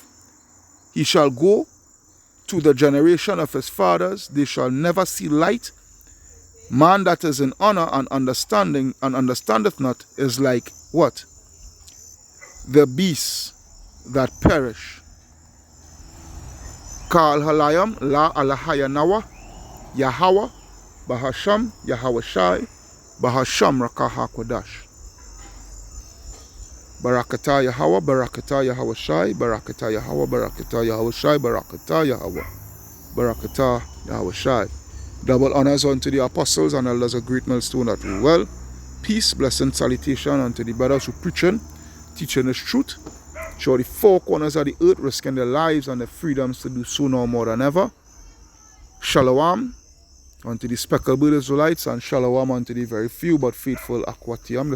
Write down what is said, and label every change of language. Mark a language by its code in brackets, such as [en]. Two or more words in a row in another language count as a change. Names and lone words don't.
[en] He shall go to the generation of his fathers, they shall never see light. Man that is in honor and understanding and understandeth not is like what? The beasts that perish. [he] כל הלילה לא אלהינו יהוה בשם יהוה שי בשם רוח הקודש. ברכת יהוה, ברכת יהוה שי, ברכת יהוה, ברכת יהוה שי, ברכת יהוה, ברכת יהוה שי. [en] Double honors unto the apostles and elders of Great Millstone that rule well. Peace, blessing, salutation unto the brothers who preaching, teaching this truth. Show the four corners of the earth, risking their lives and their freedoms to do so now more than ever. Shalom unto the speckled bird Israelites, and shalom unto the very few but faithful Akwatiam.